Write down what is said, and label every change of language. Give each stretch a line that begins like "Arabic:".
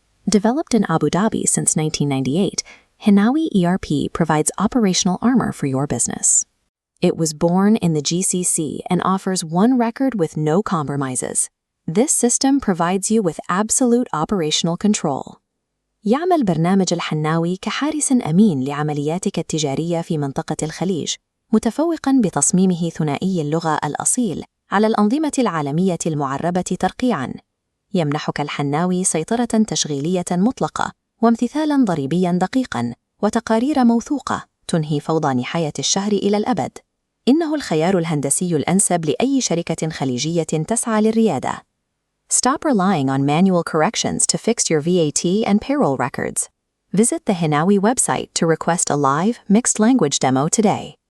English: Developed in Abu Dhabi since 1998, Hinawi ERP provides operational armor for your business. It was born in the GCC and offers one record with no compromises. This system provides you with absolute operational control.
Arabic: يعمل برنامج الحناوي كحارس أمين لعملياتك التجارية في منطقة الخليج، متفوقاً بتصميمه ثنائي اللغة الأصيل على الأنظمة العالمية المعربة ترقيعاً. يمنحك الحناوي سيطرة تشغيلية مطلقة وامتثالاً ضريبياً دقيقاً وتقارير موثوقة تنهي فوضى نهاية الشهر إلى الأبد. إنه الخيار الهندسي الأنسب لأي شركة خليجية تسعى للريادة.
English: Stop relying on manual corrections to fix your VAT and payroll records. Visit the Hinawi website to request a live, mixed language demo today.